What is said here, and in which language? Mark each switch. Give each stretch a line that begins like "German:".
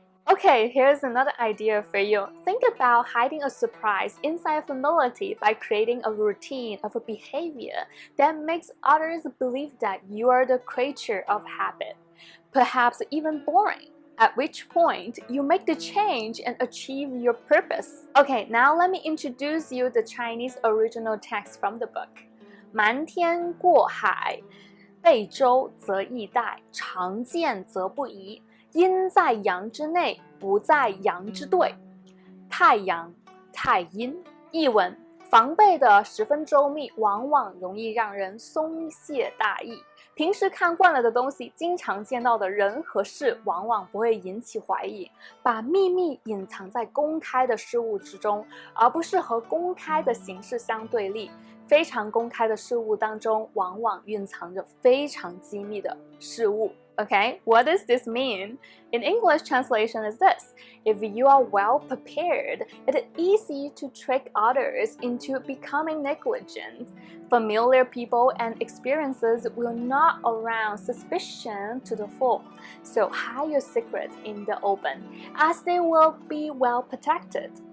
English: Okay, here's another idea for you. Think about hiding a surprise inside familiarity by creating a routine of a behavior that makes others believe that you are the creature of habit, perhaps even boring. At which point, you make the change and achieve your purpose. Okay, now let me introduce you the Chinese original text from the book.
Chinese: 瞒天过海，背舟则易带，常见则不疑。阴在阳之内，不在阳之对。太阳、太阴。译文： 防备的十分周密，往往容易让人松懈大意。平时看惯了的东西，经常见到的人和事，往往不会引起怀疑。把秘密隐藏在公开的事物之中，而不是和公开的形式相对立。非常公开的事物当中，往往蕴藏着非常机密的事物。
English: Okay, what does this mean? In English translation is this: if you are well prepared, it is easy to trick others into becoming negligent. Familiar people and experiences will not arouse suspicion to the full, so hide your secrets in the open, as they will be well protected.